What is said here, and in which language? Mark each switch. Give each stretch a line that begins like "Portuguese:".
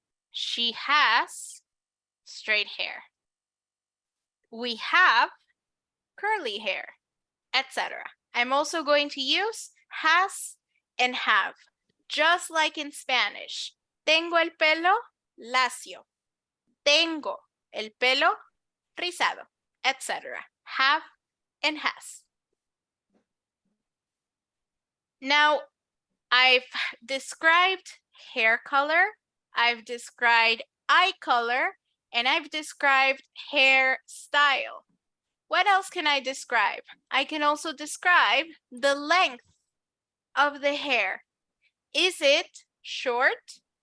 English: She has straight hair. We have curly hair, etc. I'm also going to use has and have, just like in Spanish.
Spanish: Tengo el pelo lacio. Tengo el pelo rizado, etc.
English: Have and has. Now, I've described hair color, I've described eye color, and I've described hair style. What else can I describe? I can also describe the length of the hair. Is it short,